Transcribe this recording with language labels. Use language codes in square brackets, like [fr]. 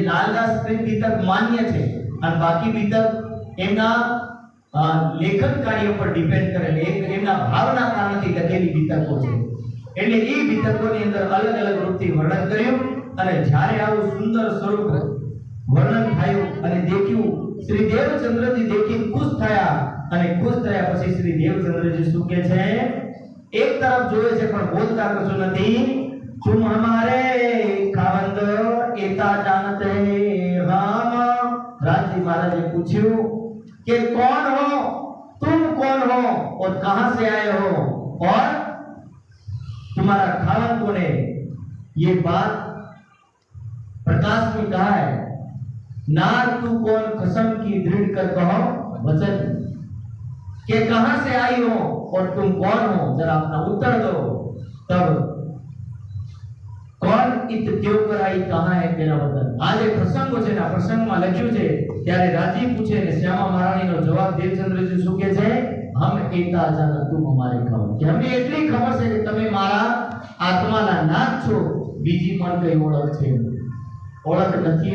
[gu] એ લાલદાસ પ્રેમ બીતક માન્ય છે અને બાકી બીતક એમના લેખન કાર્ય પર ડિપેન્ડ કરે, એમના ભાવના કારણથી લખેલી બીતકો છે. એટલે એ બીતકોની અંદર અલગ અલગ રૂપથી વર્ણન કર્યું. અને જ્યારે આવું સુંદર સ્વરૂપ વર્ણન થયું અને દેખ્યું, શ્રી દેવચંદ્રજી દેખી ખુશ થયા. અને ખુશ થયા પછી શ્રી દેવચંદ્રજી શું કહે છે? એક તરફ જોવે છે પણ બોલતા કશું નથી. [hi] तुम हमारे खावंद एता जानते हम. राजी महाराज ने पूछ्યું कि कौन हो तुम, कौन हो और कहां से आए हो और तुम्हारा खावन कौन है? ये बात प्रकाश में कहा है. नार तू कौन कसम की दृढ़ कर कहो वचन, कि कहां से आई हो और तुम कौन हो, जरा अपना उत्तर दो. तब कौन इत क्यों कराई कहां है तेरा वतन. आज एक प्रसंग [gu] છે ને, આ પ્રસંગમાં લખ્યું છે ત્યારે રાજી પૂછે ને શ્યામા મહારાણીનો જવાબ દેવચંદ્રજી શું કહે છે? હમ એતા જાન તું અમારે ખબર, કે અમને એટલી ખબર છે કે તમે મારા આત્માના નાથ છો, બીજી પણ કઈ ઓળખ છે? ઓળખ નથી.